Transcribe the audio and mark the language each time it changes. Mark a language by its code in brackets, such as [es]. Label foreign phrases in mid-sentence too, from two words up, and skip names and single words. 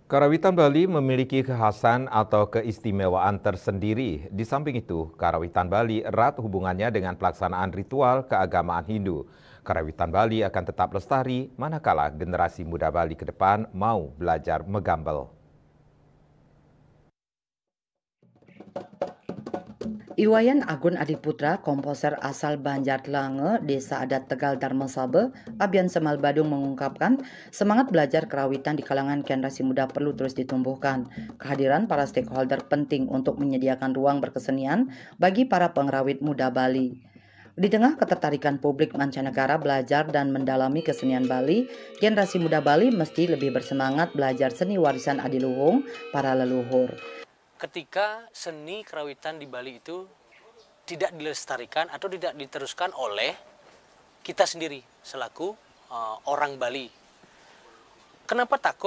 [id] Karawitan Bali memiliki kekhasan atau keistimewaan tersendiri. Di samping itu, Karawitan Bali erat hubungannya dengan pelaksanaan ritual keagamaan Hindu. Karawitan Bali akan tetap lestari manakala generasi muda Bali ke depan mau belajar megambel. Iwayan Agun Adiputra, komposer asal Banjartlange, Desa Adat Tegal Darmasabe, Abian Semal Badung mengungkapkan semangat belajar kerawitan di kalangan generasi muda perlu terus ditumbuhkan. Kehadiran para stakeholder penting untuk menyediakan ruang berkesenian bagi para pengrawit muda Bali. Di tengah ketertarikan publik mancanegara belajar dan mendalami kesenian Bali, generasi muda Bali mesti lebih bersemangat belajar seni warisan adiluhung para leluhur. Ketika seni kerawitan di Bali itu tidak dilestarikan atau tidak diteruskan oleh kita sendiri selaku orang Bali. Kenapa takut?